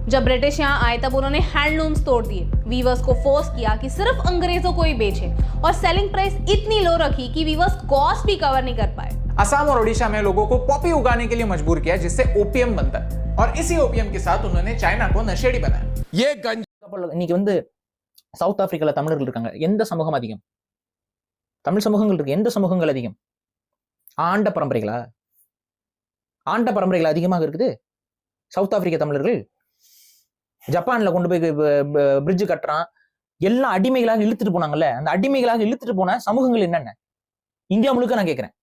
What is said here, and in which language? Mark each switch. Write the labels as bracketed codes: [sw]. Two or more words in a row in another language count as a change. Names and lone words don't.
[hi] जब ब्रिटिश यहाँ आए तब उन्होंने हैंडलूम्स तोड़ दिए। वीवर्स को फोर्स किया कि सिर्फ अंग्रेजों को ही बेचे, और [en] selling price [hi] इतनी लो रखी कि [en] weavers cost [hi] भी कवर नहीं कर पाए। असम और ओडिशा में लोगों को पॉपी उगाने के लिए मजबूर किया जिससे ओपियम बनता है, और इसी ओपियम के साथ उन्होंने चाइना को नशेड़ी बनाया। [ta] ये இன்னைக்கு வந்து சவுத் ஆப்பிரிக்கால தமிழர்கள் இருக்காங்க. எந்த சமூகம் அதிகம்? தமிழ் சமூகங்கள் இருக்கு. எந்த சமூகங்கள் அதிகம்? ஆண்ட பரம்பரைகளா? ஆண்ட பரம்பரைகள் அதிகமாக இருக்குது சவுத் ஆப்பிரிக்க தமிழர்கள். ஜப்பான்ல கொண்டு போய் பிரிட்ஜ் கட்டுறான், எல்லாம் அடிமைகளாக இழுத்துட்டு போனாங்கல்ல, அந்த அடிமைகளாக இழுத்துட்டு போன சமூகங்கள் என்னென்ன இந்தியா முழுக்க நான் கேட்கிறேன்.